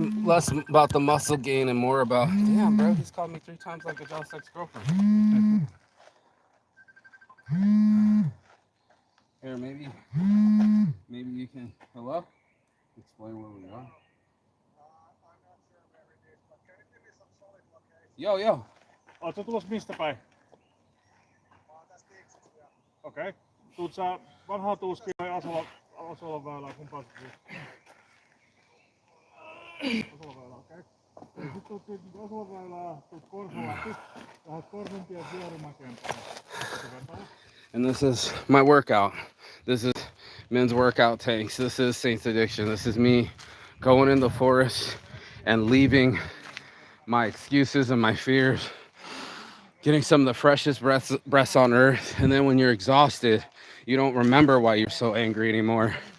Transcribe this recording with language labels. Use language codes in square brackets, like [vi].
[en] Less about the muscle gain and more about, damn, bro, he's called me 3 times like a jealous ex-girlfriend. Here, maybe you can, hello? Explain where we are. I'm not sure where it is, but can you give me some solid location? Yo. [fi] Oletko tulossa mistä päin? Tästä Tiiksistä. Okei. Tuut sä vanhaa Tuuskia vai Asolan väylää, kumpaa sä tuut? Asolan väylää, okei. Sitten tuut Asolan väylää, tuut Korson läpi, lähdet Korson tien Vierumäkeen päin. [en] And this is my workout. This is men's workout tanks. This is Saints Addiction. This is me going in the forest and leaving my excuses and my fears, getting some of the freshest breaths on earth. And then when you're exhausted, you don't remember why you're so angry anymore.